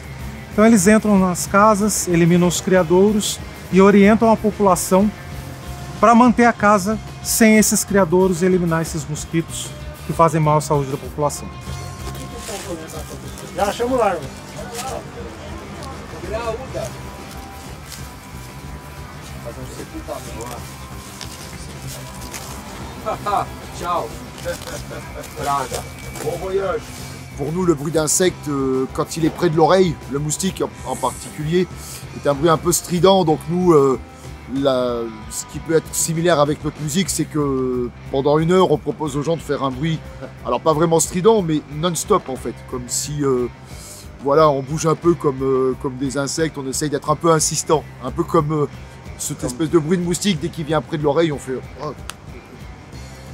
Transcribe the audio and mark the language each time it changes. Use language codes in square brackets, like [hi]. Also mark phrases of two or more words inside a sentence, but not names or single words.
[pt] Então eles entram nas casas, eliminam os criadouros e orientam a população para manter a casa sem esses criadouros e eliminar esses mosquitos que fazem mal à saúde da população. Já chama o larva. Tchau. Praga. [fr] Bon voyage. Pour nous, le bruit d'insecte, quand il est près de l'oreille, le moustique en particulier, est un bruit un peu strident. Donc nous, ce qui peut être similaire avec notre musique, c'est que pendant 1 heure, on propose aux gens de faire un bruit, alors pas vraiment strident, mais non-stop en fait, comme si, voilà, on bouge un peu comme des insectes, on essaye d'être un peu insistant, un peu comme cette espèce de bruit de moustique, dès qu'il vient près de l'oreille, on fait...